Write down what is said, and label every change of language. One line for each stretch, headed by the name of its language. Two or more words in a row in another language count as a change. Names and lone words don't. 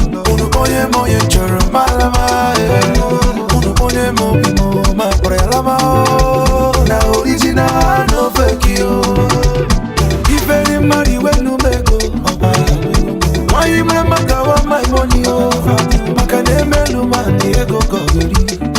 Igbo: Unu onye m onye chọrọ, ma lama, eh. Unu onye m obi m, ma kpọrọ ya lama, oh. Na original,
English: no fake,
Igbo: oh. Ife dị mma dị wenu mego.
English: Why you make my girl want my money, oh?
Igbo: Maka na emelu ma ndị ego ka ọ ga-eri.